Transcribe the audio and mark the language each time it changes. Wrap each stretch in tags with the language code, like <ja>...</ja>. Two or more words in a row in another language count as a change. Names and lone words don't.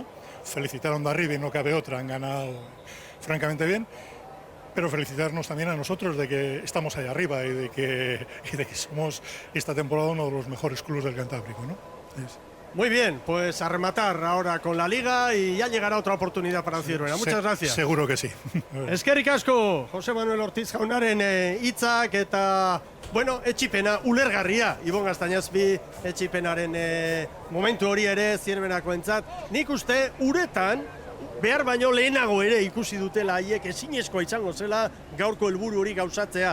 <es>Felicitar a Hondarribia, no cabe otra, han ganado francamente bien. Pero felicitarnos también a nosotros de que estamos ahí arriba y de que somos esta temporada uno de los mejores clubes del Cantábrico, ¿no? Muy bien, pues a rematar ahora con la Liga y ya llegará otra oportunidad para Zierbena. Muchas gracias. Seguro que sí.</es> <eu>Eskerrik asko, José Manuel Ortiz jaunaren hitzak eta, bueno, etxipena ulergarria. Ibon Gaztañazpi etxipenaren momentu hori ere Zierbenakoentzat. Nik uste uretan, behar baino lehenago ere ikusi dutela haiek ezinezkoa izango zela gaurko helburu hori gauzatzea.</eu>